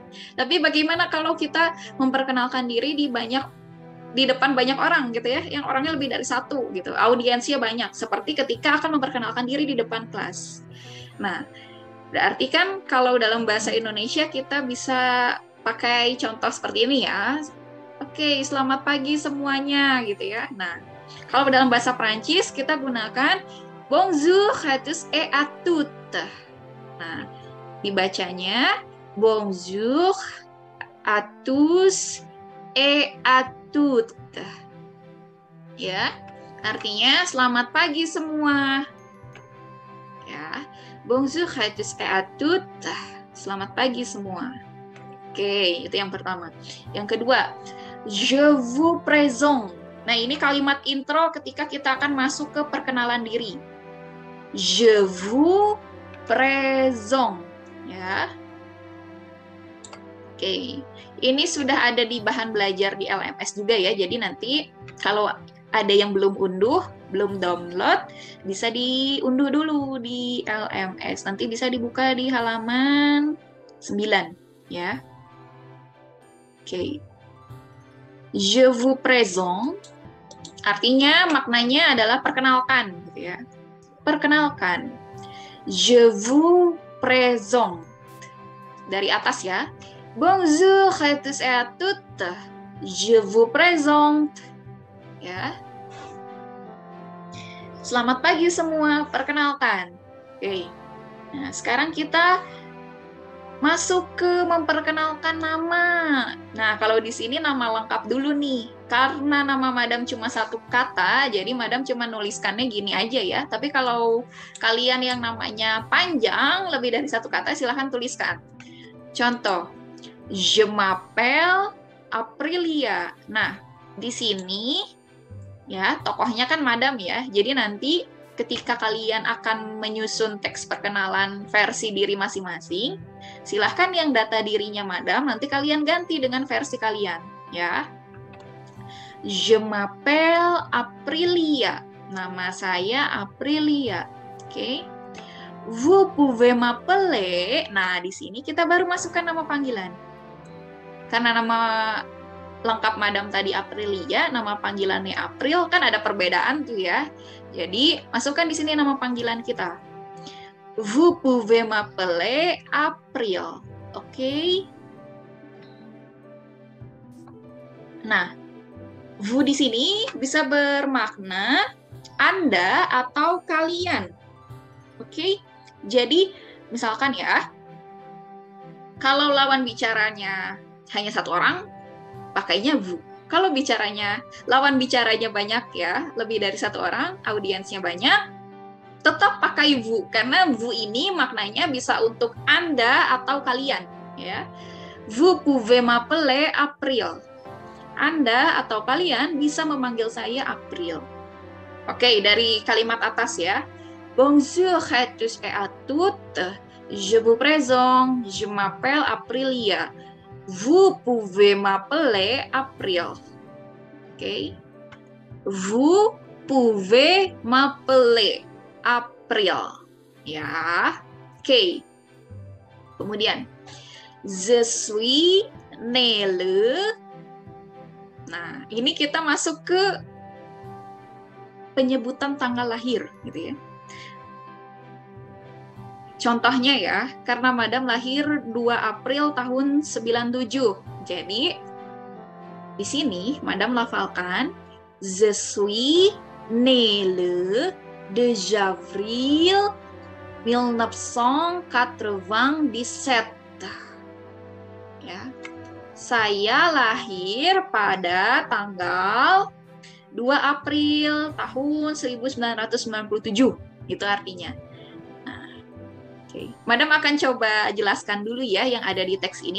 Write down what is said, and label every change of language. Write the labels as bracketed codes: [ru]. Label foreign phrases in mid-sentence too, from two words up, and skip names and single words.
[id] Tapi bagaimana kalau kita memperkenalkan diri di depan banyak orang gitu ya, yang orangnya lebih dari satu gitu, audiensnya banyak, seperti ketika akan memperkenalkan diri di depan kelas. Nah, berarti kan kalau dalam bahasa Indonesia kita bisa pakai contoh seperti ini ya. Oke, selamat pagi semuanya gitu ya. Nah, kalau dalam bahasa Prancis kita gunakan [fr] bonjour à tous et à toutes. [id] Nah, dibacanya [fr] bonjour à tous et à toutes. [id] Ya, artinya selamat pagi semua. Ya, [fr] bonjour à tous et à toutes. [id] Selamat pagi semua. Oke, itu yang pertama. Yang kedua, [fr] je vous présente. [id] Nah, ini kalimat intro ketika kita akan masuk ke perkenalan diri. [fr] Je vous présente. [id] Ya. Oke, ini sudah ada di bahan belajar di LMS juga ya. Jadi nanti kalau ada yang belum unduh, belum download, bisa diunduh dulu di LMS. Nanti bisa dibuka di halaman 9 ya. Oke. [fr] Je vous présente [id] artinya maknanya adalah perkenalkan gitu ya. Perkenalkan. [fr] Je vous présente. [id] Dari atas ya. [fr] Bonjour à tous et à toutes. Je vous présente. [id] Ya. Selamat pagi semua, perkenalkan. Oke. Nah, sekarang kita masuk ke memperkenalkan nama. Nah, kalau di sini nama lengkap dulu nih. Karena nama madam cuma satu kata, jadi madam cuma nuliskannya gini aja ya. Tapi kalau kalian yang namanya panjang, lebih dari satu kata, silahkan tuliskan. Contoh, [fr] je m'appelle Aprilia. [id] Nah, di sini ya tokohnya kan madam ya. Jadi nanti ketika kalian akan menyusun teks perkenalan versi diri masing-masing, silahkan yang data dirinya madam, nanti kalian ganti dengan versi kalian, ya. [fr] Je m'appelle Aprilia. [id] Nama saya Aprilia. Oke. [fr] Vous pouvez m'appeler. [id] Nah, di sini kita baru masukkan nama panggilan. Karena nama lengkap madam tadi Aprilia, nama panggilannya April, kan ada perbedaan tuh ya. Jadi, masukkan di sini nama panggilan kita. [fr] Vous pouvez m'appeler April. [id] Oke. Nah, vous di sini bisa bermakna Anda atau kalian. Oke. Jadi, misalkan ya, kalau lawan bicaranya hanya satu orang, pakainya vous. Kalau lawan bicaranya banyak ya, lebih dari satu orang, audiensnya banyak, tetap pakai vous, karena vous ini maknanya bisa untuk Anda atau kalian. Ya. [fr] Vous pouvez m'appeler April. [id] Anda atau kalian bisa memanggil saya April. Oke, dari kalimat atas ya. [fr] Bonjour à tous et à toutes. Je vous présente, je m'appelle Aprilia. Vous pouvez m'appeler April. [id] Oke. [fr] Vous pouvez m'appeler April. [id] Ya. Oke. Kemudian, [fr] je suis né le. [id] Nah, ini kita masuk ke penyebutan tanggal lahir, gitu ya. Contohnya ya, karena madam lahir 2 April tahun 97. Jadi, di sini madam lafalkan [fr] je suis né le 2 avril 1997. [id] Ya. Saya lahir pada tanggal 2 April tahun 1997. Itu artinya. Oke, Madam akan coba jelaskan dulu ya yang ada di teks ini.